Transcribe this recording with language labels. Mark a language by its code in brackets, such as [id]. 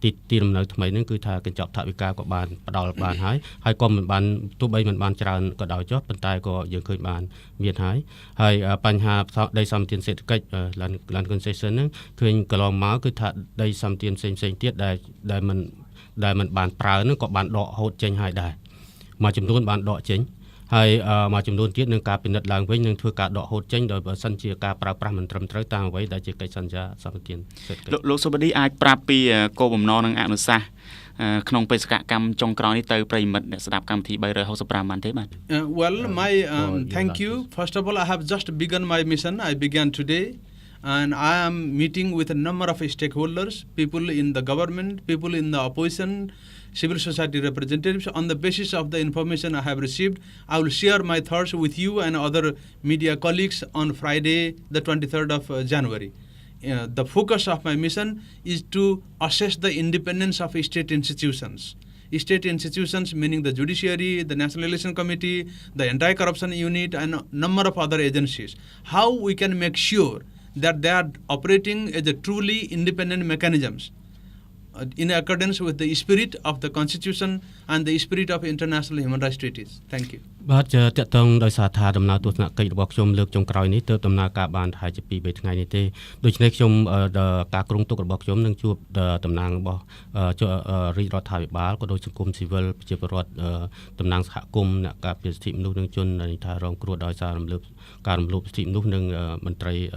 [km] ទីលំនៅថ្មីហ្នឹងគឺថាកញ្ចប់ថវិកាក៏បានផ្ដល់បានហើយក៏មិនបានទោះបីមិនបានច្រើនក៏ដោយចុះប៉ុន្តែក៏យើងឃើញបានមានហើយបញ្ហាដីសម្បត្តិសេដ្ឋកិច្ច land concession ហ្នឹងឃើញកន្លងមកគឺថាដីសម្បត្តិផ្សេងទៀតដែលមិនបានប្រើហ្នឹងក៏បានដកហូតចេញហើយដែរមួយចំនួនបានដកចេញហើយមួយចំនួនទៀតនឹងការពិនិត្យឡើងវិញនឹងធ្វើការដកហូតចេញដោយបើសិនជាការប្រើប្រាស់មិនត្រឹមត្រូវតាមអ្វីដែលជាកិច្ចសន្យាសម្បត្តិសេដ្ឋកិច្ច លោកសុបឌីអាចប្រាប់ពីគោលបំណងនិងអនុសាសន៍ក្នុងបេសកកម្មចុងក្រោយនេះទៅប្រិមិត្តអ្នកស្ដាប់កម្មវិធី365បានទេបាទ [en] Well, my thank you. First of all, I have just begun my mission. I began today, and I am meeting with a number of stakeholders, people in the government, people in the opposition, civil society representatives. On the basis of the information I have received, I will share my thoughts with you and other media colleagues on Friday, the 23rd of January. The focus of my mission is to assess the independence of state institutions. State institutions meaning the judiciary, the National Election Committee, the Anti-Corruption Unit, and a number of other agencies. How we can make sure that they are operating as a truly independent mechanisms in accordance with the spirit of the Constitution and the spirit of international human rights treaties. Thank you. [km] បាទតកតងដោយសារថាដំណើរទស្សនកិច្ចរបស់ខ្ញុំលើកចុងក្រោយនេះទើបដំណើរការបានថាជា2-3ថ្ងៃនេះទេដូច្នេះខ្ញុំការគ្រោងទុករបស់ខ្ញុំនឹងជួបតំណាងរបស់រាជរដ្ឋាភិបាលក៏ដូចសង្គមស៊ីវិលប្រជាពលរដ្ឋតំណាងសហគមន៍អ្នកការពារសិទ្ធិមនុស្សនិងជនដែលថារងគ្រោះដោយសារការរំលោភសិទ្ធិមនុស្សនិងមន្ត្រី